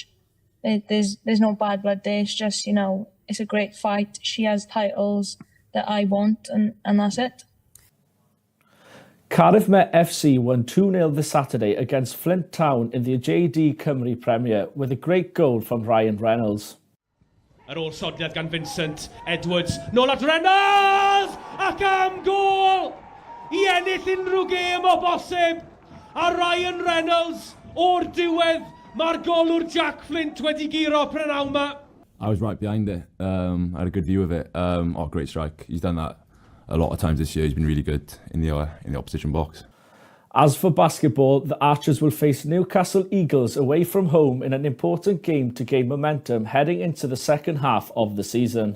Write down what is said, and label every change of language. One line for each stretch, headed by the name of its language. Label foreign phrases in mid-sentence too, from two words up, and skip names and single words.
English: There's no bad blood there. It's just, it's a great fight. She has titles that I want, and that's it. Cardiff Met FC won 2-0 this Saturday against Flint Town in the JD Cymru Premier with a great goal from Ryan Reynolds.
Welsh: Ar ôl sodliad gan Vincent Edwards, nôl at Reynolds, ac am gol! I ennill unrhyw gêm o bosib, a Ryan Reynolds o'r diwedd, mae'r golwr Jack Flint wedi giro prynawn 'ma.
English: I was right behind it. I had a good view of it. Great strike. He's done that a lot of times this year. He's been really good in the opposition box. As for basketball, the Archers will face Newcastle Eagles away from home in an important game to gain momentum heading into the second half of the season.